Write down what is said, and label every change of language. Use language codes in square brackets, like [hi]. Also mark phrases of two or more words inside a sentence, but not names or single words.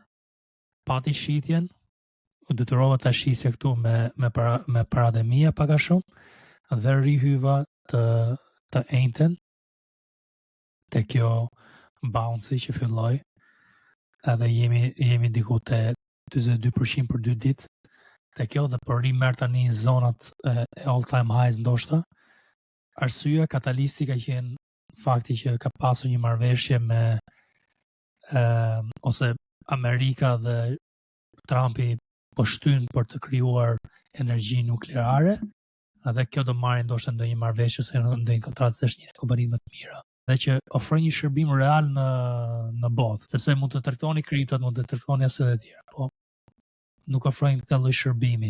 [sq] pati shitjen, u detyrova ta shisja këtu me paratë mia pak a shumë, dhe rihyva të ejnëten te kjo bounce që filloi, edhe jemi diku te 42% për 2 ditë te kjo, dhe për rimer tani në zonat e [en] all time highs [sq] ndoshta. Arsyeja katalistika që qenë fakti që ka pasur një marrëveshje me ose Amerika dhe Trumpi po shtyn për të krijuar energji nukleare, dhe kjo do marrë ndoshta ndonjë marrëveshje ose ndonjë kontratë se është një kompani më të mira, dhe që ofron një shërbim real në botë, sepse mund të traktoni kriptot, mund të traktoni asë dhe tjera, po nuk ofrojnë këtë lloj shërbimi.